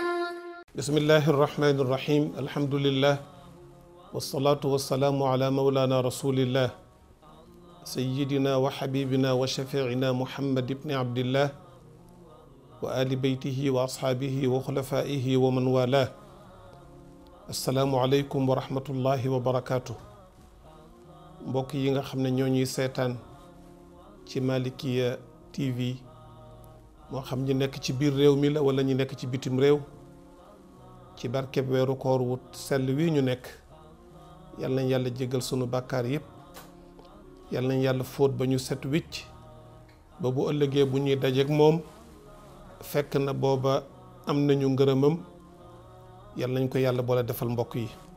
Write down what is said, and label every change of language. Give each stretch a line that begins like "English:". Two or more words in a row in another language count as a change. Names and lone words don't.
Arabic: بسم الله الرحمن الرحيم الحمد لله والصلاة والسلام على مولانا رسول الله سيدنا وحبيبنا وشفيعنا محمد بن عبد الله وآل بيته وأصحابه وخلفائه ومن والاه السلام عليكم ورحمة الله وبركاته
Wolof: mbokk yi nga xam ne ñoo ñuy seetaan ci Malikia TV moo xam ñi nekk ci biir réew mi la wala ñi nekk ci bitim réew ci barkeb weeru koor wu sell wi ñu nekk yal nañ yàlla jégal sunu bàkkaar yépp yal nañ yàlla fóot ba ñu set wicc ba bu ëllëgee bu ñuy dajeek moom fekk na booba am nañu ngërëmam yal nañ ko yàlla boole defal mbokk yi